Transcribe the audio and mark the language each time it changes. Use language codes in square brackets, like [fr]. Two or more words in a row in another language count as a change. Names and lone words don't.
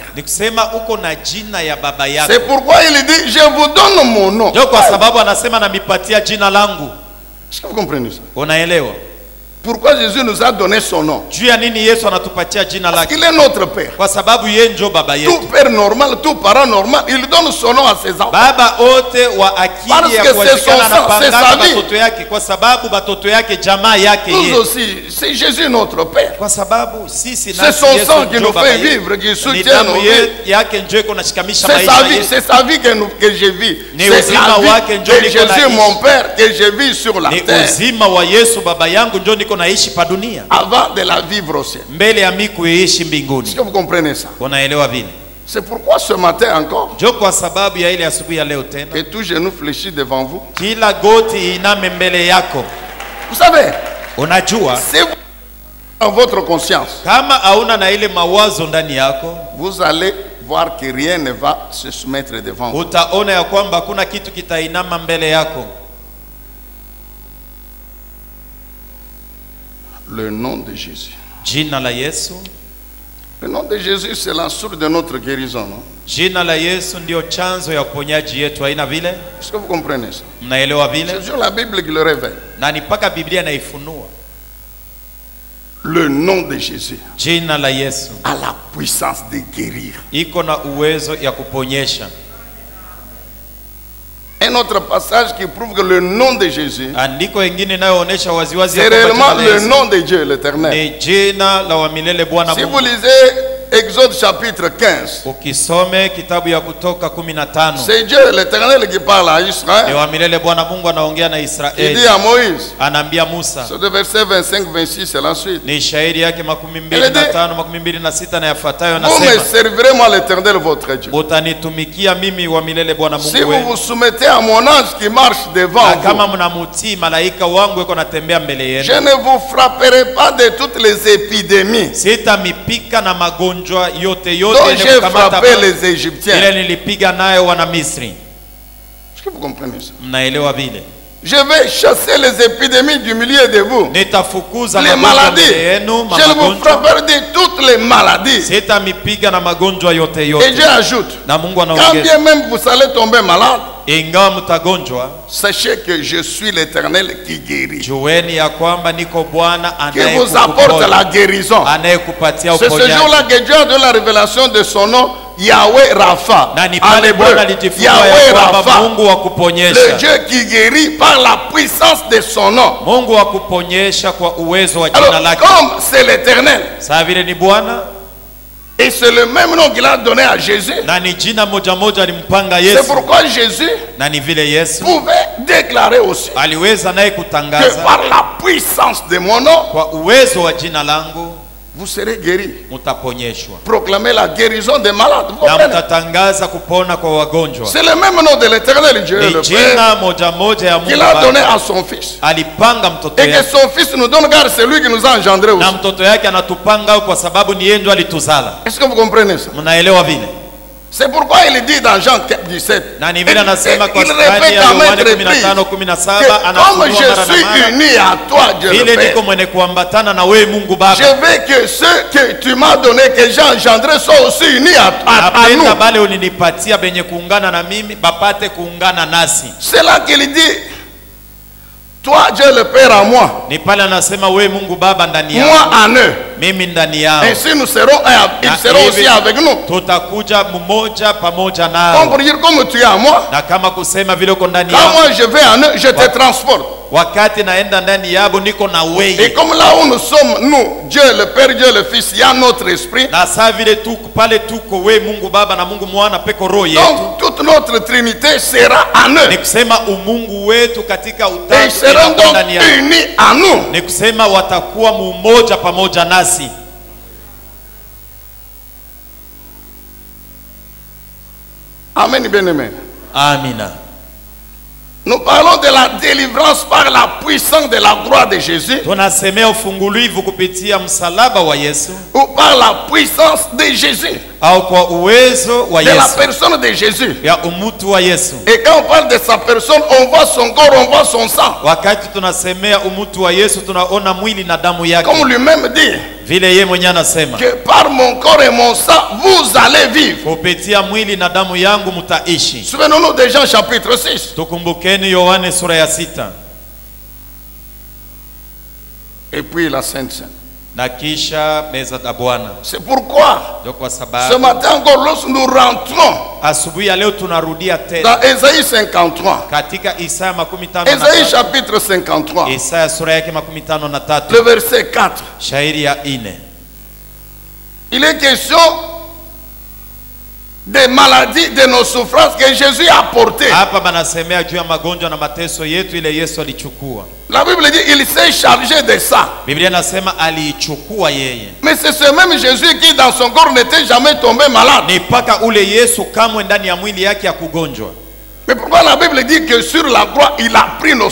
[sw] Ni kusema uko na jina ya baba yako. [fr] C'est pourquoi il dit, je vous donne mon nom. [sw] Ndio kwa sababu anasema namipatia jina langu. [fr] Est-ce que vous comprenez ça? [sw] Unaelewa [fr] Pourquoi Jésus nous a donné son nom? [sw] juu ya nini Yesu anatupatia jina [fr] Parce [sw] lake? [fr] qu'il est notre Père. [sw] Kwa sababu yeye njo baba [fr] Tout [sw] yetu. [fr] père normal, tout parent normal, il donne son nom à ses enfants. [sw] Baba ote wa akili [fr] Parce [sw] ya [fr] que c'est [sw] kuwashikana [fr] son [sw] na [fr] sang, c'est [sw] pangaka [fr] sa vie. [sw] batoto yake, kwa sababu batoto yake jamaa yake [fr] Nous [sw] yeye. [fr] aussi, c'est Jésus notre Père. [sw] Kwa sababu sisi [fr] C'est [sw] nasi [fr] son [sw] Yesu [fr] sang qui [sw] njo [fr] nous [sw] baba [fr] fait [sw] yetu. [fr] vivre, qui [sw] Ni [fr] soutient nos [sw] damu [fr] vies. [sw] yake njo iko nashikamisha [fr] C'est sa [sw] maisha [fr] vie, [sw] yetu. [fr] c'est sa vie que je vis. [sw] Ni [fr] C'est [sw] uzima [fr] la [sw] wake [fr] vie [sw] njo [fr] de [sw] niko [fr] Jésus [sw] naishi. [fr] mon Père que je vis sur la [sw] Ni [fr] terre. [sw] uzima wa Yesu baba yangu njo niko naishi pa dunia, [fr] Avant de la vivre au ciel. [sw] mbele ya mimi kuishi [fr] Est-ce [sw] mbinguni. [fr] que vous comprenez ça? [sw] Unaelewa vile? [fr] C'est pourquoi ce matin encore, [sw] Ndio kwa sababu ya ile asubuhi ya leo tena, [fr] que tout genou fléchit devant vous. [sw] kila goti iname mbele yako. [fr] Vous savez, [sw] Unajua [fr] si vous dans votre conscience, [sw] kama hauna na ile mawazo ndani yako, [fr] vous allez voir que rien ne va se soumettre devant vous. [sw] utaona ya kwamba hakuna kitu kitainama mbele yako. [fr] Le nom de Jésus. [sw] Jina la Yesu. [fr] Le nom de Jésus, c'est la source de notre guérison. Non? [sw] Jina la Yesu ndio chanzo ya uponyaji yetu, haina vile? [fr] Est-ce que vous comprenez ça? [sw] Mnaelewa vile? [fr] C'est sur la Bible qui le révèle. [sw] Na ni mpaka Biblia inaifunua. [fr] Le nom de Jésus [sw] Jina la Yesu [fr] a la puissance de guérir. [sw] iko na uwezo ya kuponyesha. [fr] Un autre passage qui prouve que le nom de Jésus, [sw] Andiko ingine inayoonyesha waziwazi ya [fr] c'est [sw] kwamba [fr] réellement [sw] jina la [fr] le [sw] Yesu [fr] nom de Dieu l'éternel. [sw] ni jina la wa milele Bwana [fr] Si vous [sw] Mungu. [fr] lisez Exode chapitre 15, [sw] Ukisome kitabu ya Kutoka 15, [fr] c'est Dieu l'éternel qui parle à [sw] ni [fr] Israël. [sw] wa milele Bwana Mungu anaongea na [fr] Il dit [sw] Israeli, [fr] à Moïse, [sw] anaambia Musa. [fr] c'est le verset 25-26, c'est la suite. [sw] Ni shairi yake 25, 26 na yafuatayo, [fr] Vous me [sw] nasema [fr] servirez moi l'éternel votre Dieu. [sw] mutanitumikia mimi wa milele Bwana [fr] Si [sw] Mungu [fr] vous [sw] wenu, [fr] vous soumettez à mon ange qui marche devant [sw] na kama [fr] vous, [sw] mnamutii malaika wangu yuko natembea mbele [fr] je [sw] yenu, [fr] ne vous frapperai pas de toutes les épidémies [sw] sitamipika na magonjwa yote [fr] dont [sw] yote [fr] j'ai frappé les [sw] ile [fr] Égyptiens. [sw] nilipiga nayo wana Misri. [fr] Est-ce que vous comprenez ça? [sw] Mnaelewa vile? [fr] Je vais chasser les épidémies du milieu de vous. [sw] Nitafukuza [fr] Les [sw] magonjwa [fr] maladies. [sw] mbele yenu, [fr] Je ne vous [sw] magonjwa [fr] frapperai de toutes les maladies. [sw] sitamipiga na magonjwa yote [fr] Et [sw] yote. [fr] Dieu ajoute, [sw] Na Mungu [fr] quand [sw] anaongeza, [fr] bien même vous allez tomber malade, [sw] ingawa mtagonjwa, [fr] sachez que je suis l'éternel qui guérit, [sw] jueni ya kwamba niko Bwana [fr] qui vous apporte la guérison. [sw] anayekupatia [fr] C'est ce [sw] uponyaji. [fr] jour-là que Dieu a donné la révélation de son nom, Yahweh Rapha. [sw] Na ni [fr] En [sw] pale [fr] hébreu, [sw] Bwana alijifunua [fr] Yahweh [sw] ya kwamba [fr] Rapha, [sw] Mungu wa [fr] le [sw] kuponyesha, [fr] Dieu qui guérit par la puissance de son nom. [sw] Mungu wa kuponyesha kwa uwezo wa jina [fr] Alors, [sw] lake. [fr] comme c'est l'éternel, [sw] Sawa vile ni Bwana [fr] et c'est le même nom qu'il a donné à Jésus, [sw] na ni jina moja moja alimpanga [fr] c'est [sw] Yesu, [fr] pourquoi Jésus [sw] na ni vile Yesu [fr] pouvait déclarer aussi [sw] aliweza naye [fr] que [sw] kutangaza [fr] par la puissance de mon nom, [sw] kwa uwezo wa jina langu [fr] vous serez guéris. [sw] mutaponyeshwa, [fr] Proclamer la guérison des malades. Vous [sw] na [fr] comprenez? [sw] mtatangaza kupona kwa wagonjwa. [fr] C'est le même nom de l'éternel Dieu, [sw] Ni [fr] le Père, [sw] jina moja moja ya Mungu [fr] qu'il a donné [sw] Baba [fr] à son Fils. [sw] alipanga mtoto [fr] Et que [sw] yake, [fr] son Fils nous donne, car c'est lui qui nous a engendrés aussi. [sw] na mtoto yake anatupanga kwa sababu ni yeye ndo alituzala. [fr] Est-ce que vous comprenez ça? [sw] Mnaelewa vile? [fr] C'est pourquoi il dit dans Jean 17, [sw] Na ni vile anasema kwa [fr] il [sw] stadi [fr] répète [sw] ya [fr] à [sw] Yohane [fr] maintes reprises [sw] 15:17 [fr] que comme [sw] anafunua [fr] je [sw] mara na [fr] suis [sw] mara, [fr] uni à toi, Dieu le [sw] vile [fr] Père, [sw] niko mwenye kuambatana na wewe Mungu Baba, [fr] je veux que ceux que tu m'as donné, que j'ai engendrés, soient aussi unis à nous. [sw] napenda bale ulinipatia benye kuungana na mimi bapate kuungana nasi. [fr] C'est là qu'il dit, toi Dieu le Père à moi, [sw] Ni pale anasema wewe Mungu Baba ndani [fr] moi [sw] yako, [fr] en eux. [sw] mimi ndani yao, [fr] Ainsi nous serons un, ils [sw] Na [fr] seront [sw] hivi [fr] aussi avec nous. [sw] tutakuja mmoja pamoja [fr] Comme [sw] nao. [fr] pour dire, comme tu es à moi, [sw] Na kama kusema vile uko ndani [fr] quand [sw] yao, [fr] moi je vais en eux, je te transporte. [sw] wakati naenda ndani yabo niko na [fr] Et [sw] wewe. [fr] comme là où nous sommes, nous, Dieu le Père, Dieu le Fils, il y a notre esprit. [sw] Na saa vile tuko pale, tuko we Mungu Baba na Mungu Mwana peko roho yetu, [fr] Donc toute notre Trinité sera en eux. [sw] ni kusema umungu wetu katika [fr] Et ils [sw] utatu [fr] seront [sw] inakuwa [fr] donc [sw] ndani yao, [fr] unis à nous. [sw] ni kusema watakuwa mumoja pamoja nasi. [fr] Amen, bien-aimé. [sw] Amina. [fr] Nous parlons de la délivrance par la puissance de la gloire de Jésus [sw] Tunasemea ufungulivu kupitia msalaba wa Yesu [fr] ou par la puissance de Jésus, [sw] au kwa uwezo wa [fr] de la [sw] Yesu, [fr] personne de Jésus. [sw] ya umutu wa Yesu. [fr] Et quand on parle de sa personne, on voit son corps, on voit son sang. [sw] Wakati tunasemea umutu wa Yesu tunaona mwili na damu yake, [fr] Comme lui-même dit, [sw] vile yeye mwenyewe anasema [fr] que par mon corps et mon sang, vous allez vivre. [sw] kupitia mwili na damu yangu mtaishi. [fr] Souvenons-nous de Jean chapitre 6. [sw] Tukumbukeni Yohane sura ya 6. [fr] Et puis la Sainte Seine. [sw] Na kisha meza za Bwana. [fr] C'est pourquoi, [sw] Ndio kwa [fr] ce [sw] sababu [fr] matin encore, lorsque nous rentrons [sw] asubuhi ya leo tunarudia tena [fr] dans Ésaïe 53, [sw] katika Isaya [fr] Ésaïe [sw] 53, [fr] chapitre 53, [sw] Isaya sura yake 53, [fr] le verset 4. [sw] shairi ya 4. [fr] Il est question des maladies, de nos souffrances que Jésus a portées. [sw] Hapa banasemea juu ya magonjwa na mateso yetu ile Yesu alichukua. [fr] La Bible dit il s'est chargé de ça. [sw] Biblia nasema aliichukua yeye. [fr] Mais c'est ce même Jésus qui dans son corps n'était jamais tombé malade. [sw] Ni paka ule Yesu kamwe ndani ya mwili yake ya kugonjwa. [fr] Mais pourquoi la Bible dit que sur la croix il a pris nos